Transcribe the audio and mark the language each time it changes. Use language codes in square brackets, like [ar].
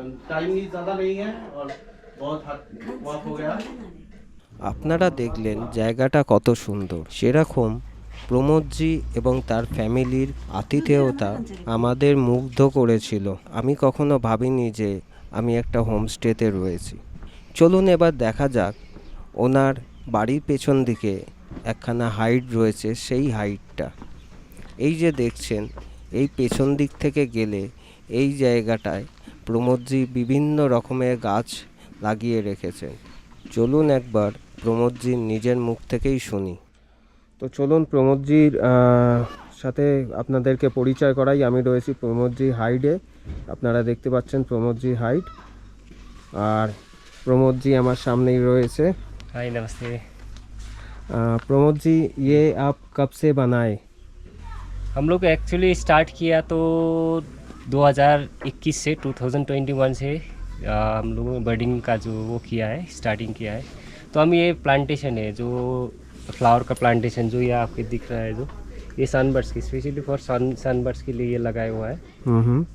[hi] Time भी ज़्यादा नहीं है और बहुत वॉक हो गया। [bn] আপনারা দেখলেন জায়গাটা কত সুন্দর। সেরকম প্রমোদজি এবং তার ফ্যামিলির আতিথেয়তা আমাদের মুগ্ধ করেছিল। আমি কখনো ভাবিনি যে আমি একটা হোমস্টেতে রয়েছি। চলুন এবার দেখা যাক ওনার বাড়ির পেছন দিকে একখানা হাইট রয়েছে, সেই হাইটটা। এই যে দেখছেন, এই পেছন দিক থেকে গেলে এই জায়গাটায় প্রমোদজি বিভিন্ন রকমের গাছ লাগিয়ে রেখেছেন। চলুন একবার প্রমোদজির নিজের মুখ থেকেই শুনি। তো চলুন প্রমোদজির সাথে আপনাদেরকে পরিচয় করাই। আমি রয়েছি প্রমোদজি হাইডে। আপনারা দেখতে পাচ্ছেন প্রমোদজি হাইড, আর প্রমোদজি আমার সামনেই রয়েছে। [hi] हाय नमस्ते। प्रमोद जी, ये आप कब से बनाए? हम लोग एक्चुअली स्टार्ट किया तो 2021 से 2021 से हम लोगों ने बर्डिंग का जो वो किया है, स्टार्टिंग किया है। तो हम ये प्लांटेशन है जो फ्लावर का प्लांटेशन जो ये आपके दिख रहा है, जो ये सनबर्ड्स की स्पेशली फॉर सनबर्ड्स के लिए ये लगाया हुआ है।